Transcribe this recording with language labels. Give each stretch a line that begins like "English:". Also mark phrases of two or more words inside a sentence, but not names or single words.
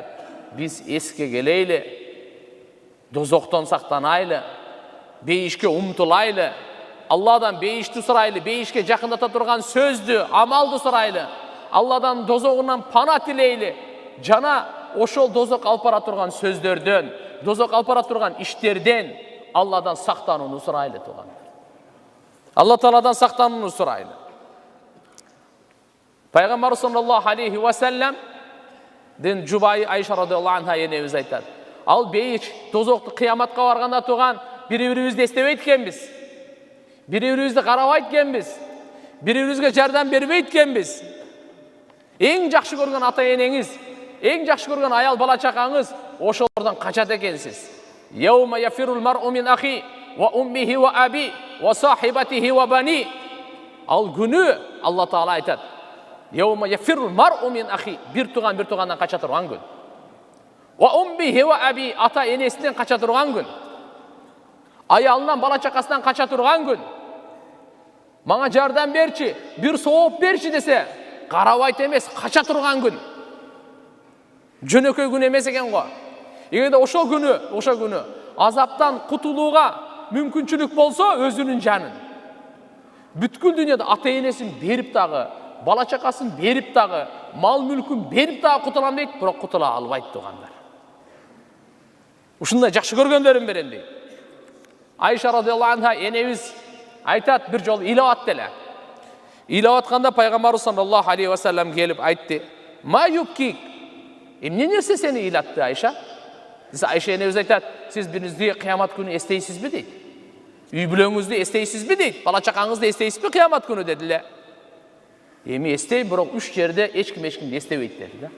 Kyrgyz: Биз эске келейли, дозоктон сактанайлы, бейишке умтулайлы, Алладан бейишти сурайлы, бейишке жакындата турган сөздү, амалды сурайлы, Алладан дозогунан пана тилейли, жана ошол дозок алып бара турган сөздөрдөн, дозок алып бара турган иштерден Алладан сактанууну сурайлы тугандар. Алла Тааладан сактанууну сурайлы. Пайгамбар
Arabic: صلى الله عليه وسلم
Kyrgyz: ден жубайы Айша
Arabic: رضي الله عنها
Kyrgyz: энебиз айтат. Ал бейиш дозокту кыяматка барганда туган бири-бирибизди эстебейт экенбиз. Бири-бирибизди карабайт экенбиз. Бири-бирибизге жардам бербейт экенбиз. Эң жакшы көргөн ата энеңиз, эң жакшы көргөн аял бала чакаңыз ошолордон качат экенсиз.
Arabic: يوم يفر المرء من أخيه وأمه وأبيه وصاحبته وبنيه.
Kyrgyz: Ал күнү Алла Таала айтат.
Arabic: يوم يفر المرء من أخيه,
Kyrgyz: бир тугандан кача турган күн.
Arabic: وأمه وأبيه,
Kyrgyz: ата энесинен кача турган күн. Аялынан, бала чакасынан кача турган күн. Маңа жардам берчи, бир сооп берчи десе, карабайт эмес, кача турган күн. Жөнөкөй күн эмес экен го. Эгерде ошо күнү азаптан кутулууга мүмкүнчүлүк болсо, өзүнүн жанын бүткүл дүйнөдө ата энесин берип дагы, бала чакасын берип дагы, мал мүлкүн берип дагы кутулам дейт, бирок кутула албайт тугандар. Ушундай жакшы көргөндөрүм берем дейт. Айша
Arabic: رضي الله عنها
Kyrgyz: энебиз айтат, бир жолу ыйлап атты. Ыйлап атканда пайгамбарыбыз
Arabic: صلى الله عليه وسلم
Kyrgyz: келип айтты:
Arabic: "ما يبكيك?"
Kyrgyz: Эмне нерсе сени ыйлатты, Айша? Айша энебиз айтат: "Сиз биринизди кыямат күнү эстейсизби?" дейт. Үй бүлөңүздү эстейсизби дейт. Бала чакаңызды эстейсизби кыямат күнү дедиле. Эми эстей, бирок 3 жерде эч кимди эстебейт деди да.